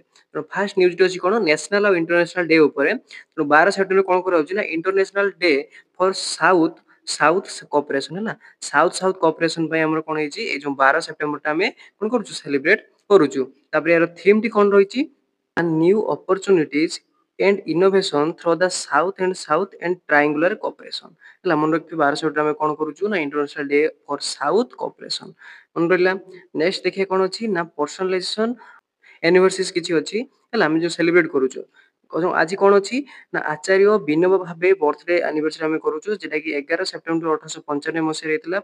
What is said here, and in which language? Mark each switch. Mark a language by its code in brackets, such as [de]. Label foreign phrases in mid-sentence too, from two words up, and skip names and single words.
[or] ତେଣୁ [en] first news [or] ଅଛି କ'ଣ ନ୍ୟାସନାଲ୍ ଆଉ [en] international day [or] ଉପରେ। ତେଣୁ 12 ସେପ୍ଟେମ୍ବର କ'ଣ କରାଯାଉଛି ନା [en] International Day for South Cooperation [or] ହେଲା। [en] South Cooperation [or] ପାଇଁ ଆମର କ'ଣ ହେଇଛି ଏଇ ଯୋଉ 12 ସେପ୍ଟେମ୍ବରଟା ଆମେ କ'ଣ କରୁଛୁ ସେଲିବ୍ରେଟ୍ କରୁଛୁ। ତାପରେ ଏହାର ଥିମ୍‌ଟି କ'ଣ ରହିଛି [en] and new opportunities and innovation through the South and triangular cooperation [or] ହେଲା। ମନେ ରଖିଥିବେ 12 ସେପ୍ଟେମ୍ବର ଆମେ କ'ଣ କରୁଛୁ ନା [en] International Day for South Cooperation [or] ମନେ ରହିଲା। ନେକ୍ସଟ ଦେଖିବା କ'ଣ ଅଛି ନା [en] personalization anniversaries [or] କିଛି ଅଛି ହେଲା, ଆମେ ଯୋଉ ସେଲିବ୍ରେଟ୍ କରୁଛୁ। ଆଜି କ'ଣ ଅଛି ନା ଆଚାର୍ଯ୍ୟ ବିନୋବା ଭାବେ [en] birthday anniversary [or] ଆମେ କରୁଛୁ, ଯେଟା କି 11 ସେପ୍ଟେମ୍ବର 1895 ମସିହାରେ ହେଇଥିଲା।